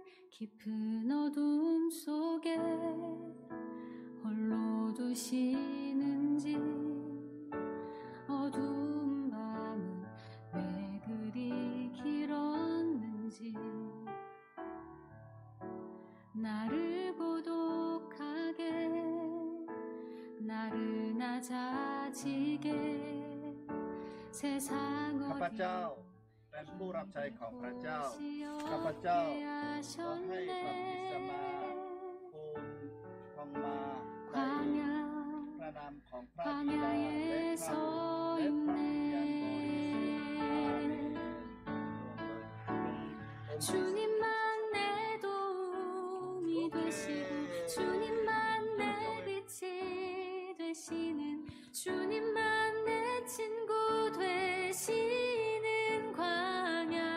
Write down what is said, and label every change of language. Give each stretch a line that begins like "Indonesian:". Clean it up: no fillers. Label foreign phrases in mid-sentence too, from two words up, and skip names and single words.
Korean: 깊은 어둠 속에 홀로 두시는지 어두운 밤은 왜 그리 길었는지 나를 고독하게 나를 낮아지게 세상
Thai: ข้าพเจ้า
Korean: 어디
Thai: เป็นผู้รับใช้ของพระเจ้า ข้าพเจ้าขอให้พระบิดาทูลทองมาใน
Korean: 광야
Thai: พระนามของพระบิดาและ
Korean: 광야에
Thai: พระบุตร
Korean: 서
Thai: และพระวิญญาณบริสุทธิ์อาเม
Korean: 있네
Thai: น
Korean: 주님만 내 도움이 되시고 주님만 내 빛이 되시는 주님만 내 친구 되시는 광야